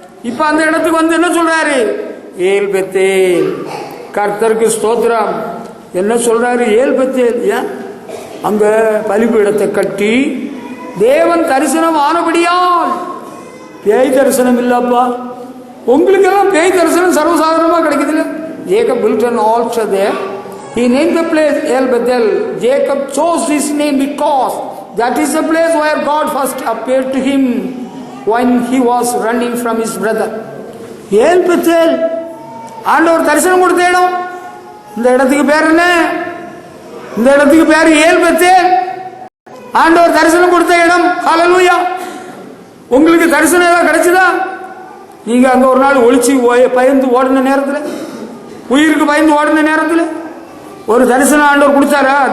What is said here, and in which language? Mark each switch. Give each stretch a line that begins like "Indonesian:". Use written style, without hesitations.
Tamil: இப்ப அந்த இடத்துக்கு வந்து என்ன சொல்றாரு? ஏல் பெத்தேல், கர்த்தருக்கு ஸ்தோத்திரம். என்ன சொல்றாரு? ஏல் பெத்தேல். ஏன் அங்க பலிபீடத்தை கட்டி தேவன் தரிசனம் ஆனபடியால். பேய் தரிசனம் இல்லப்பா, உங்களுக்கு எல்லாம் பேய் தரிசனம் சர்வசாதாரணமா கிடைக்குதுல்ல.
English: Jacob built an altar there. He named the place El Bethel. Jacob chose this name because that is the place where God first appeared to him when he was running from his brother.
Tamil: El Bethel, ஆண்டவர் தரிசனம் கொடுத்த இடம். இந்த இடத்துக்கு பேர் என்ன? இந்த இடத்துக்கு பேர் ஏல் பெத்தேல். ஆண்டவர் தரிசனம் கொடுத்த இடம். ஹல்லேலூயா. உங்களுக்கு தரிசனம் ஏதாவது கிடைச்சதா? நீங்க அங்க ஒரு நாள் ஒளிச்சு பயந்து ஓடின நேரத்தில், உயிருக்கு பயந்து ஓடின நேரத்தில் ஒரு தரிசனம் ஆண்டவர் கொடுத்தாரா?